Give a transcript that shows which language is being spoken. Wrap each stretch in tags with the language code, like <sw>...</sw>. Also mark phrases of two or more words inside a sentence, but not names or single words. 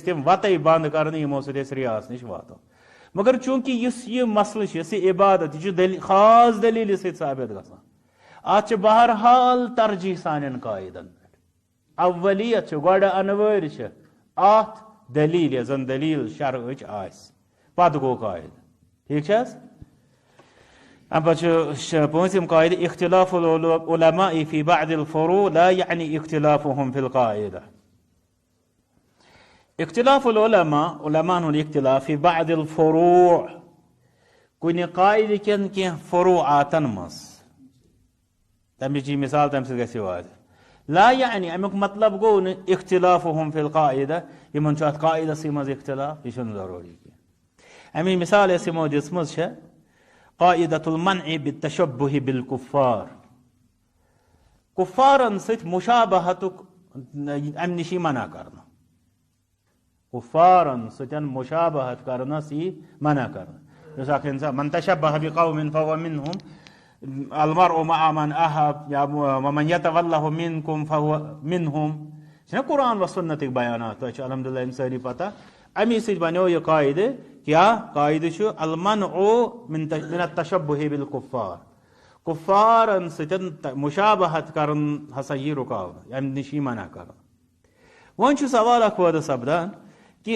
<ks>تِم وَتَے بنٛد کرنہٕ یِمو سۭتۍ أسۍ رِیاس نِش واتو مگر چوٗنٛکہِ یُس یہِ مسلہٕ چھُ یۄس یہِ عبادت یہِ چھُ خاص دلیٖلہِ سۭتۍ ثابت گژھان اتھ چھِ بہرحال ترجیح سانٮ۪ن قاعدن پٮ۪ٹھ اولیت چھِ گۄڈٕ انوٲرۍ چھِ اتھ دلیٖل یۄس زن دلیٖل شرعٕچ آسہِ پتہٕ گوٚو قاعدٕ ٹھیٖک چھِ حظ امہِ پتہٕ چھُ پٲنٛژِم قاعدٕ</ks> <ar>اختلاف العلماء فی بعض الفروع لا یعنی اختلافهم فی القاعدہ اختلاف العلماء</ar> <ks>علماءن ہُنٛد اختلاف</ks> <ar>فی بعض الفروع</ar> <ks>کُنہِ قاعدٕ کٮ۪ن کینٛہہ فروعاتن منٛز تمِچ یہِ مثال تمہِ سۭتۍ گژھِ واضح</ks> <ar>لا یعنی</ar> <ks>امیُک مطلب گوٚو نہٕ</ks> <ar>اختلافهم فی القاعدہ</ar> <ks>یِمن چھُ اتھ قاعدسٕے منٛز اختلاف یہِ چھُنہٕ ضروٗری کینٛہہ امِچ مثال یۄس یِمو دِژمٕژ چھےٚ</ks> <ar>قاعدۃ المنع بالتشبہ بالکفار</ar> <ks>کفارن سۭتۍ مشابہتُک امہِ نِش یی منع کرنہٕ کفارن سۭتۍ مشابہت کرنس یی منع کرنہٕ یُس اکھ انسان</ks> <ar>من تشبہ بقوم فهو منهم المرء مع من احب</ar> <ks>یا</ks> <ar>ومن يتولہ منکم فهو منهم</ar> <ks>چھُنہ قرآن و سنتٕکۍ بیانات تۄہہِ چھُ الحمدللہ یِم سٲری پتہ امی سۭتۍ بنیو یہِ قاعدٕ کیٛاہ قاعدٕ چھُ</ks> <ar>المنع من التشبہ بالکفار</ar> <ks>کفارن سۭتۍ مشابہت کرن ہسا یی رُکاونہٕ امہِ نِش یی منع کرنہٕ وۄنۍ چھُ سوال اکھ پٲدٕ سپدان کہ</ks>